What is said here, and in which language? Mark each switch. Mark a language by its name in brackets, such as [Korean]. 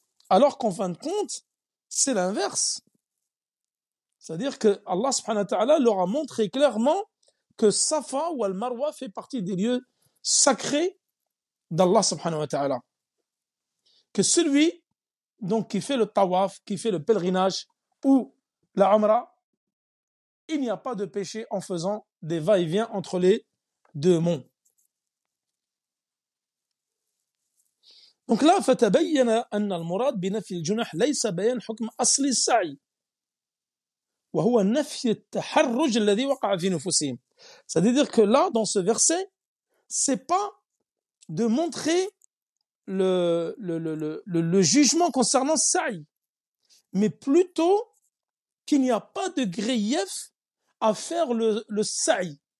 [French] Alors qu'en fin de compte, c'est l'inverse. C'est-à-dire que Allah subhanahu wa ta'ala leur a montré clairement que Safa ou Al-Marwa fait partie des lieux sacrés d'Allah subhanahu wa ta'ala. Que celui donc, qui fait le tawaf, qui fait le pèlerinage ou la umrah, il n'y a pas de péché en faisant des va-et-vient entre les deux monts. Donc là, [Arabic] فتبين أن المراد بنفي الجناح ليس بيان حكم أصل السعي وهو نفي التحرج الذي وقع في نفوسهم. [French] C'est-à-dire que là, dans ce verset, c'est pas de montrer le jugement concernant Saï, mais plutôt qu'il n'y a pas de grief à faire le Saï.